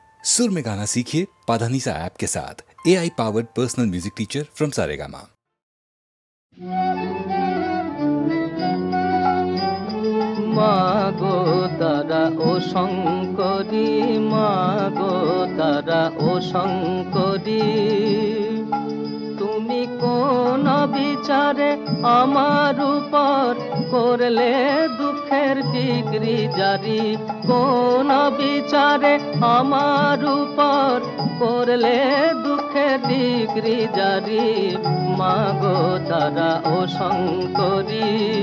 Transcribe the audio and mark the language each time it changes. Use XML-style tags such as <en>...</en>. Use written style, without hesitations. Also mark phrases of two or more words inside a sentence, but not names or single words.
<hi>सुर में गाना सीखिए पाधानीसा ऐप के साथ।</hi> <en>AI powered personal music teacher from Saregama.</en> <bn>মাগো তারা ও শঙ্করী, মাগো তারা ও শঙ্করী, তুমি কোন বিচারে আমার উপর করলে দুঃখের ডিগ্রি জারি, কোন বিচারে আমার উপর করলে দুঃখের ডিগ্রি জারি, মাগো তারা ও শঙ্করী।</bn>